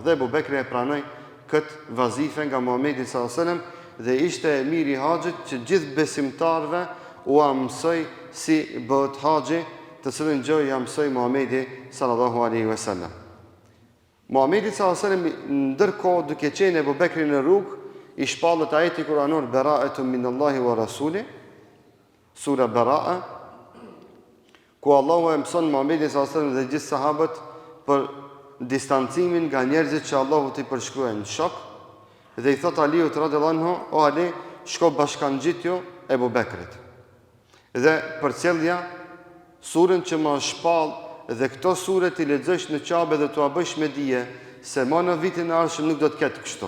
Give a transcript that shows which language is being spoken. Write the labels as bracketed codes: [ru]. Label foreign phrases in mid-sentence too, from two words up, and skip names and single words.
[sq] Dhe Ebu Bekri e pranoi këtë vazife nga Muhamedi [ar] صلى الله عليه وسلم [sq] dhe ishte emiri i haxhit që gjithë besimtarëve u mësoi si bëhet haxhi, të cilën gjë ja mësoi Muhamedi [ar] صلى الله عليه وسلم. [sq] Muhamedi [ar] صلى الله عليه وسلم [sq] ndërkohë duke qenë Ebu Bekri në rrugë, i shpallët ajeti kuranor [ar] براءة من الله ورسوله, [sq] sura Bara'a, ku Allahu e mëson Muhamedi [ar] صلى الله عليه وسلم [sq] dhe gjithë sahabët për distancimin nga njerëzit që Allahu t'i përshkruajnë shok, dhe i thot Aliut [ar] رضي الله عنه, [sq] o Ali, shko bashkangjitjo Ebu Bekrit. Dhe përcjellja surën që më shpall dhe këto sure ti lexosh në Qabe dhe t'ua bësh me dije se më në vitin e ardhshëm nuk do të ketë kështu.